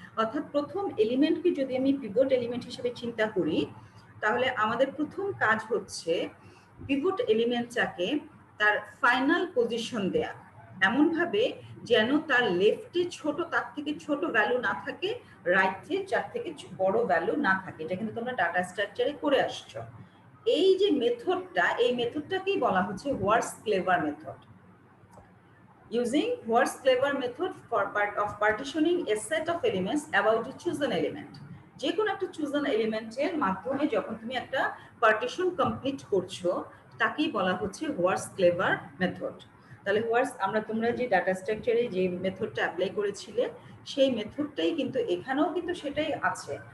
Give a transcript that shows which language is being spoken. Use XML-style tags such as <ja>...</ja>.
<bn>অর্থাৎ প্রথম এলিমেন্টকে যদি আমি পিভট এলিমেন্ট হিসেবে চিন্তা করি, তাহলে আমাদের প্রথম কাজ হচ্ছে পিভট এলিমেন্টটাকে তার ফাইনাল পজিশন দেয়া, এমনভাবে যেন তার লেফটে ছোট, তার থেকে ছোট ভ্যালু না থাকে, রাইটে যার থেকে বড় ভ্যালু না থাকে। এটা কিন্তু তোমরা ডাটা স্ট্রাকচারে করে আসছো। এই যে মেথডটা, এই মেথডটাকেই বলা হচ্ছে হোয়াটস clever method.</bn> <en>Using What's Clever method for partitioning a set of elements about a chosen element.</en> <bn>যে কোনো একটা chosen এলিমেন্টের মাধ্যমে যখন তুমি একটা পার্টিশন কমপ্লিট করছো তাকেই বলা হচ্ছে What's Clever মেথড। তাহলে তোমরা যে ডাটা স্ট্রাকচারে যে মেথডটা অ্যাপ্লাই করেছিলে সেই মেথডটাই কিন্তু এখানেও কিন্তু সেটাই আছে।</bn>